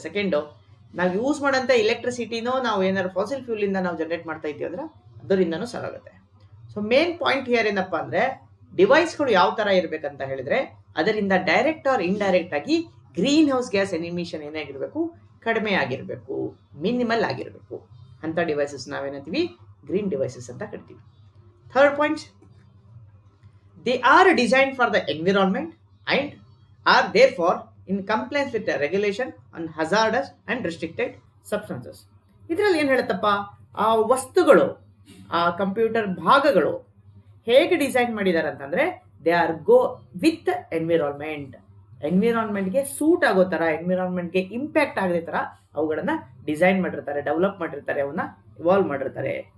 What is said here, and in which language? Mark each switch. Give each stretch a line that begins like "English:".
Kannada: Second, ನಾವು use ಮಾಡೋಂಥ ಎಲೆಕ್ಟ್ರಿಸಿಟಿನೂ ನಾವು ಏನಾದ್ರು ಫಾಸಿಲ್ ಫ್ಯೂಲಿಂದ ನಾವು ಜನರೇಟ್ ಮಾಡ್ತಾ ಇದ್ದೀವಿ ಅಂದರೆ ಅದರಿಂದನೂ ಸರಾಗುತ್ತೆ. ಸೊ ಮೇನ್ ಪಾಯಿಂಟ್ ಹಿಯರ್ ಏನಪ್ಪ ಅಂದರೆ, ಡಿವೈಸ್ಗಳು ಯಾವ ಥರ ಇರಬೇಕಂತ ಹೇಳಿದರೆ, ಅದರಿಂದ ಡೈರೆಕ್ಟ್ ಆರ್ ಇಂಡೈರೆಕ್ಟ್ ಆಗಿ ಗ್ರೀನ್ ಹೌಸ್ ಗ್ಯಾಸ್ ಎಮಿಷನ್ ಏನಾಗಿರಬೇಕು, ಕಡಿಮೆ ಆಗಿರಬೇಕು, ಮಿನಿಮಲ್ ಆಗಿರಬೇಕು. ಅಂಥ ಡಿವೈಸಸ್ ನಾವೇನಂತೀವಿ, ಗ್ರೀನ್ ಡಿವೈಸಸ್ ಅಂತ ಕರಿತೀವಿ.
English: Third point, they are designed for the environment and are therefore in compliance with the regulation on hazardous and restricted substances.
Kannada: ಇದರಲ್ಲಿ ಏನು ಹೇಳುತ್ತಪ್ಪ, ಆ ವಸ್ತುಗಳು, ಆ ಕಂಪ್ಯೂಟರ್ ಭಾಗಗಳು ಹೇಗೆ ಡಿಸೈನ್ ಮಾಡಿದ್ದಾರೆ ಅಂತಂದರೆ,
English: They are go with environment.
Kannada: ಎನ್ವಿರಾನ್ಮೆಂಟ್ಗೆ suit ಆಗೋ ಥರ, ಎನ್ವಿರಾನ್ಮೆಂಟ್ಗೆ ಇಂಪ್ಯಾಕ್ಟ್ ಆಗದೆ ಥರ ಅವುಗಳನ್ನು ಡಿಸೈನ್ ಮಾಡಿರ್ತಾರೆ, ಡೆವಲಪ್ ಮಾಡಿರ್ತಾರೆ, ಅವನ್ನ ಇವಾಲ್ವ್ ಮಾಡಿರ್ತಾರೆ.